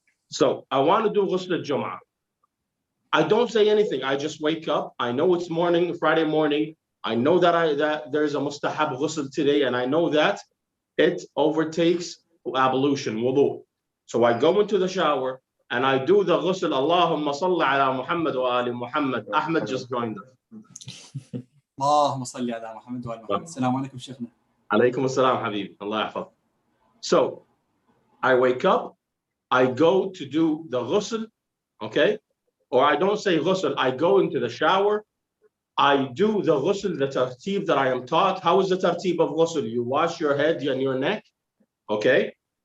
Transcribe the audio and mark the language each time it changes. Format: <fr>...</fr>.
<en>So I want to do ghusl al-jum'ah. I don't say anything. I just wake up. I know it's morning, Friday morning. I know that there's a mustahab ghusl today, and I know that it overtakes ablution, wudu. So I go into the shower and I do the ghusl. Allahumma salli ala Muhammad wa ali Muhammad. Ahmed just joined us.</en> <ar>اللهم صل على محمد وعلى محمد. السلام عليكم شيخنا.</ar> <en>Alaykum assalam, Habib. Allah yahfaz. So I wake up, I go to do the ghusl, okay? Or I don't say ghusl, I go into the shower, I do the ghusl, the tartib that I am taught. How is the tartib of ghusl? You wash your head and your neck, okay?</en>